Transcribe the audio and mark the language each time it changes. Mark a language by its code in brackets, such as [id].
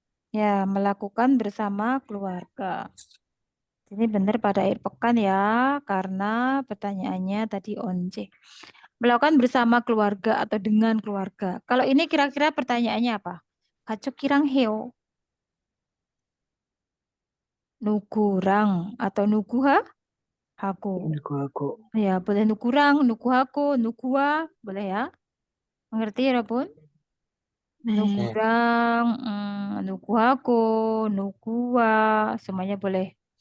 [id] Ya, melakukan bersama keluarga. Ini benar pada akhir pekan ya, karena pertanyaannya tadi once. Melakukan bersama keluarga atau dengan keluarga. Kalau ini kira-kira pertanyaannya apa? [ko] 가족이랑 해요. 누구랑 atau 누구하? 하고. [id] Aku. Ya, boleh [ko] 누구랑, 누구하고, 누구와, [id] boleh ya? Mengerti ya, [ko] 여러분? 네. 누구랑, 누구하고, 누구와, [id] semuanya boleh.